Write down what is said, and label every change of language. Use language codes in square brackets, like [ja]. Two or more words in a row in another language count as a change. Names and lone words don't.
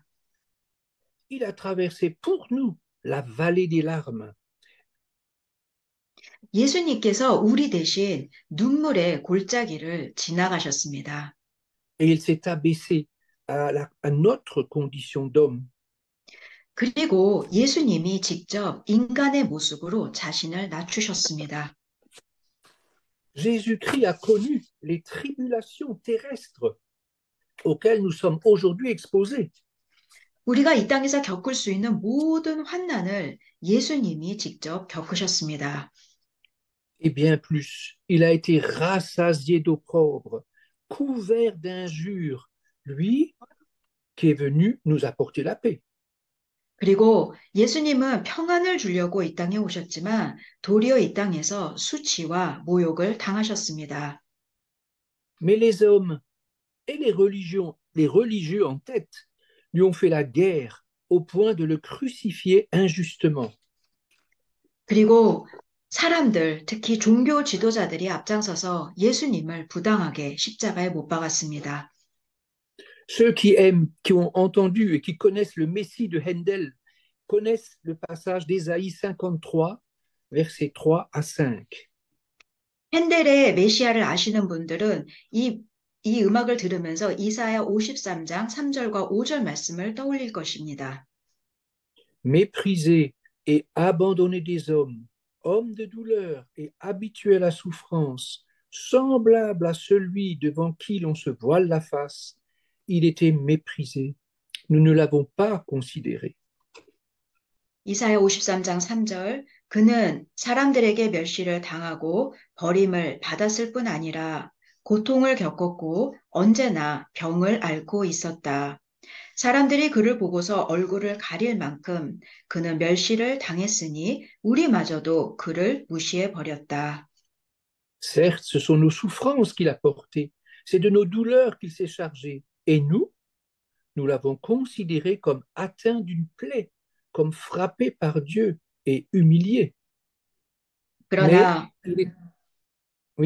[fr] Il a traversé pour nous la vallée des larmes [ko] 예수님께서 우리 대신 눈물의 골짜기를 지나가셨습니다. [fr] Et il s'est abaissé à notre condition d'homme. [ko] 그리고 예수님이 직접 인간의 모습으로 자신을 낮추셨습니다. [fr] Jésus-Christ a connu les tribulations terrestres auxquelles nous sommes aujourd'hui exposés. [ko] 우리가 이 땅에서 겪을 수 있는 모든 환난을 예수님이 직접 겪으셨습니다. [fr] Et bien plus, il a été rassasié d'opprobre, couvert d'injures, lui qui est venu nous apporter la paix. [ko] 그리고 예수님은 평안을 주려고 이 땅에 오셨지만 도리어 이 땅에서 수치와 모욕을 당하셨습니다. [fr] Mais les hommes et les religieux en tête, lui ont fait la guerre au point de le crucifier injustement. [ko] 그리고 사람들, 특히 종교 지도자들이 앞장서서 예수님을 부당하게 십자가에 못 박았습니다. [fr] Ceux qui aiment, qui ont entendu et qui connaissent le Messie de Handel, connaissent le passage d'Ésaïe 53, versets 3 à 5. [ko] 핸델의 메시아를 아시는 분들은 이 음악을 들으면서 이사야 53장 3절과 5절 말씀을 떠올릴 것입니다. [fr] Méprisé et abandonné des hommes, homme de douleur et habitué à la souffrance, semblable à celui devant qui l'on se voile la face, il était méprisé. Nous ne l'avons pas considéré. [ko] 이사야 53장 3절, 그는 사람들에게 멸시를 당하고 버림을 받았을 뿐 아니라 고통을 겪었고 언제나 병을 앓고 있었다. 사람들이 그를 보고서 얼굴을 가릴 만큼 그는 멸시를 당했으니 우리마저도 그를 무시해 버렸다. [fr] Certes, ce sont nos souffrances qu'il a portées, c'est de nos douleurs qu'il s'est chargé. Et nous l'avons considéré comme atteint d'une plaie, comme frappé par Dieu et humilié. Mais [ko] 그러나 [fr] oui,